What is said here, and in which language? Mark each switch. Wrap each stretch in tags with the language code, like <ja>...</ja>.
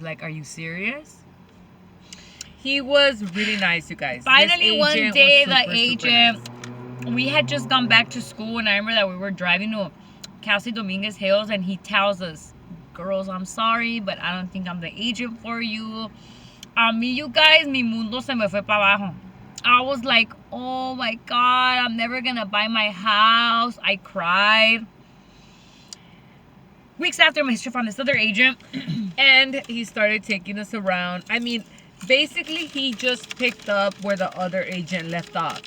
<en>Like, are you serious? He was really nice, you guys. Finally, one day, the agent, super we had just gone back to school, and I remember that we were driving to Kelsey Dominguez Hills, and he tells us, girls, I'm sorry, but I don't think I'm the agent for you.</en> <es>Me, you guys, mi mundo se me fue pa abajo.</es> <en>I was like, oh my God, I'm never gonna buy my house. I cried. Weeks after, my sister found this other agent, and he started taking us around. I mean, basically he just picked up where the other agent left off.</en>